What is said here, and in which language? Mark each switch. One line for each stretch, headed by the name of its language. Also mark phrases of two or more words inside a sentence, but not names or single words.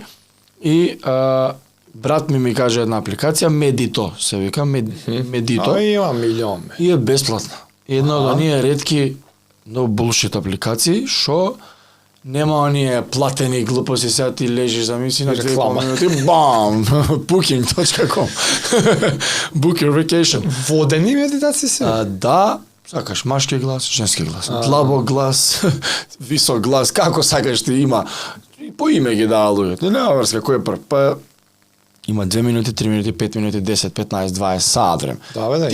Macedonian: И брат ми каже една апликација, Медито, се вика, Медито. Има милион, бе. И е бесплатна. Една од оние ретки многу булшит апликации, што нема оние платени глупости, сега ти лежиш за мисли на 2,5 Реклама. минути, бам,
English: booking.com, book your vacation.
Macedonian: Водени медитации се? Да, сакаш машки глас, женски глас, длабок глас, висок глас, како сакаш ти има. И по име ги дава луѓето. Нема врска кој е прв. Па има 2 минути, 3 минути, 5 минути, 10, 15, 20 саат време. Да, бе, да.